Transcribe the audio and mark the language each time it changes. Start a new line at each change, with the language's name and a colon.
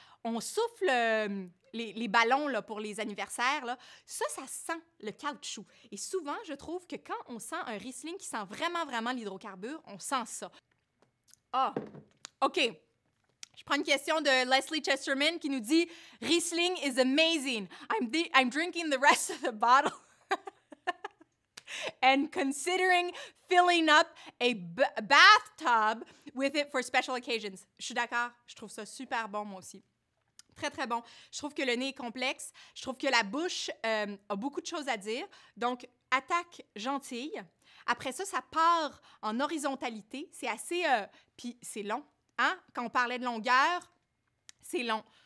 French: On souffle les ballons là, pour les anniversaires. Là. Ça sent le caoutchouc. Et souvent, je trouve que quand on sent un Riesling qui sent vraiment, vraiment l'hydrocarbure, on sent ça. Ah, OK. Je prends une question de Leslie Chesterman qui nous dit «
English: Riesling is amazing. I'm drinking the rest of the bottle and considering filling up a bathtub with it for special occasions. »
French: Je suis d'accord. Je trouve ça super bon, moi aussi. Très, très bon. Je trouve que le nez est complexe. Je trouve que la bouche a beaucoup de choses à dire. Donc, attaque gentille. Après ça, ça part en horizontalité. C'est assez... puis c'est long. Hein? Quand on parlait de longueur, c'est long.